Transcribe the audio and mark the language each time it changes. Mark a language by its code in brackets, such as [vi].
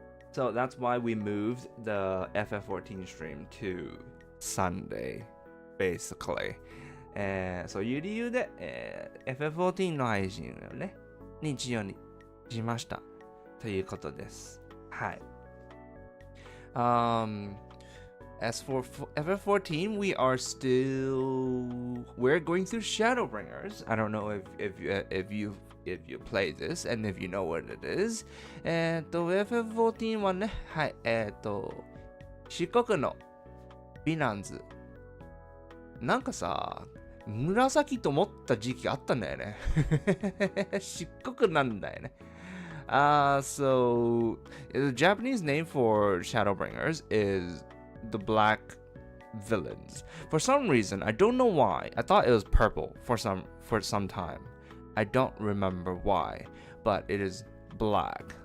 [en] So that's why we moved the FF14 stream to Sunday, basically. [ja] そういう理由で、FF14 の配信をね、日曜にしました。ということです。はい。 [en] As for FF14, we're going through Shadowbringers. I don't know if you play this and if you know what it is. [ja] FF14 はね、はい、漆黒のヴィランズ。なんかさ、紫と思った時期あったんだよね。漆黒なんだよね。 [en] So the Japanese name for Shadowbringers is the black villains. For some reason, I don't know why. I thought it was purple for some time. I don't remember why, but it is black.